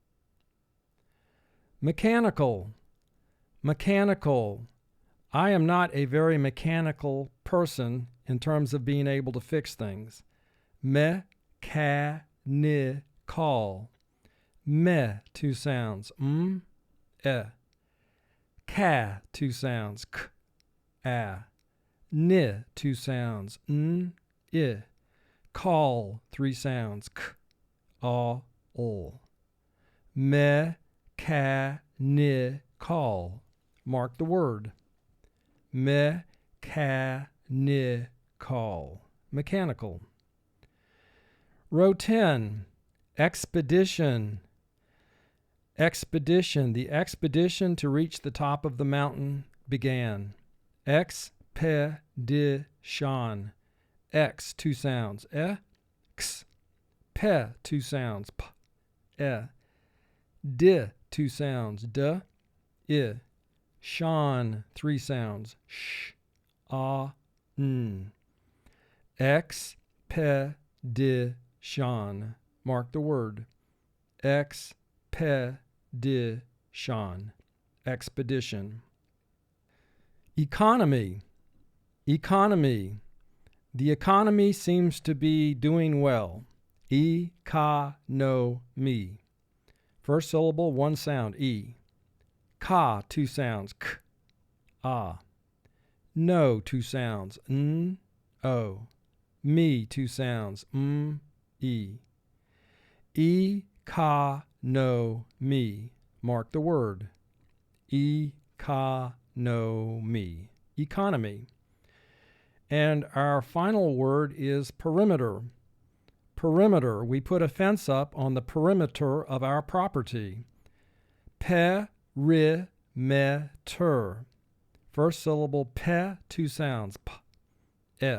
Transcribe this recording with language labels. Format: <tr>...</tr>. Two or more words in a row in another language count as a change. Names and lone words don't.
<en>Mechanical. Mechanical. I am not a very mechanical person in terms of being able to fix things. Me-ca-ni-call. Me, 2 sounds, e. Ka, 2 sounds, k, a. Ni, 2 sounds, n, I. Call, 3 sounds, k, a, ol. Me-ca-ni-call. Mark the word. Me-ca-ni-call. Mechanical. Row 10. Expedition. Expedition. The expedition to reach the top of the mountain began. Expedition. expedition. X, two sounds, x. Pe, two sounds, p, e. Di, two sounds, d, I. Shan, three sounds, sh, a, n. Expedition. Mark the word. Expedition. Expedition. Economy. Economy. The economy seems to be doing well. E-ka-no-me. First syllable, one sound, E. Ka, two sounds, k, a. No, two sounds, n, o. Me, two sounds, e. E-ka-no-me. Mark the word. E-ka-no-me. Economy. And our final word is perimeter. Perimeter. We put a fence up on the perimeter of our property. Perimeter. First syllable, pe, two sounds, p, e.</en>